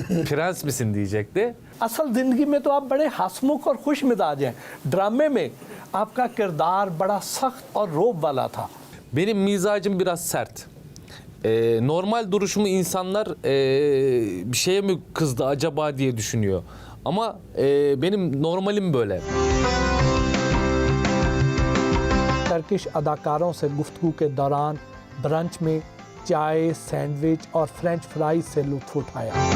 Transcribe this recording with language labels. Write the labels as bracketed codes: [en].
[tr] Prens misin diyecekti. [hi] असल ज़िंदगी में तो आप बड़े हंसमुख और खुश मिजाज हैं. ड्रामे में आपका किरदार बड़ा सख्त और रोब वाला था. [tr] Benim mizacım biraz sert. Normal duruşumu insanlar bir şeye mi kızdı acaba diye düşünüyor. Ama benim normalim böyle. [hi] Turkish अदाकारों से गुफ्तगू के दौरान ब्रंच में चाय, सैंडविच और फ्रेंच फ्राइज से लुत्फ उठाया.